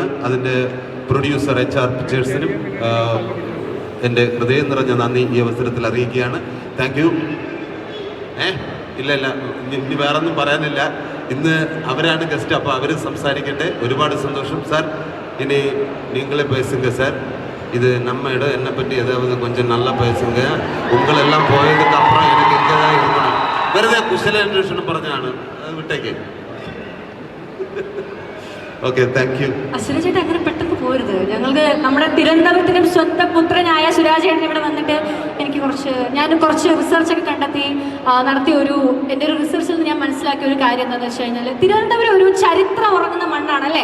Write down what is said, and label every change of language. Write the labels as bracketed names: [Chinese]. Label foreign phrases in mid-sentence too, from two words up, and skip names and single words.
[Malayalam] അതിൻ്റെ പ്രൊഡ്യൂസർ HR പിക്ചേഴ്സിനും എൻ്റെ ഹൃദയം നിറഞ്ഞ നന്ദി ഈ അവസരത്തിൽ അറിയിക്കുകയാണ്. [English] thank you. [Malayalam] ഇല്ല ഇനി വേറൊന്നും പറയാനില്ല. ഇന്ന് അവരാണ് ഗസ്റ്റ്, അപ്പോൾ അവർ സംസാരിക്കട്ടെ. ഒരുപാട് സന്തോഷം സാർ. ഇനി നിങ്ങളെ പേസുങ്ക സാർ. [Tamil] இது நம்ம இடம், என்னை பற்றி ஏதாவது கொஞ்சம் நல்லா பேசுங்க. உங்களெல்லாம் போயதுக்கு அப்புறம் எனக்கு இங்கே தான் இருக்கணும். [Malayalam] വെറുതെ കുശലാന്വേഷണം പറഞ്ഞാണ്, അത് വിട്ടേക്ക്. [English] okay, thank you. [Malayalam] സുരാജ് ചേട്ടൻ അങ്ങനെ പെട്ടെന്ന് പോരുത്. ഞങ്ങൾക്ക് നമ്മുടെ തിരുവനന്തപുരത്തിനും സ്വന്തം പുത്രനായ സുരാജ് ചേട്ടൻ ഇവിടെ വന്നിട്ട് ഞാൻ കുറച്ച് റിസർച്ചൊക്കെ കണ്ടെത്തി നടത്തിയ എൻ്റെ ഒരു റിസർച്ചിൽ നിന്ന് ഞാൻ മനസ്സിലാക്കിയ ഒരു കാര്യം എന്താണെന്ന് വെച്ച് കഴിഞ്ഞാൽ, തിരുവനന്തപുരം ഒരു ചരിത്രം ഉറങ്ങുന്ന മണ്ണാണല്ലേ.